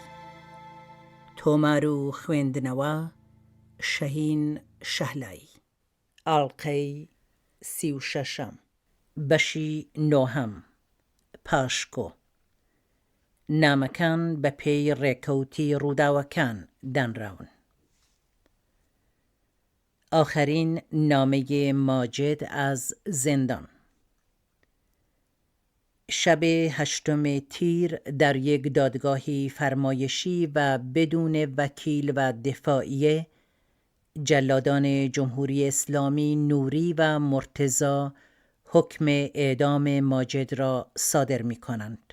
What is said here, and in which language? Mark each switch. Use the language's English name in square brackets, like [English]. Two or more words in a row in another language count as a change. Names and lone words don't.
[Central Kurdish] تۆمار و خوێندنەوە شەهین شەهلایی. ئاڵلقەی 36 بەشی 9. پاشکۆ. نامەکان بە پێی ڕێکەوتی ڕووداوەکان دانراون. [Persian] آخرین نامه ماجد از زندان. شب 8 تیر در یک دادگاه فرمایشی و بدون وکیل و دفاعیه، جلادان جمهوری اسلامی نوری و مرتضی حکم اعدام ماجد را صادر می کنند.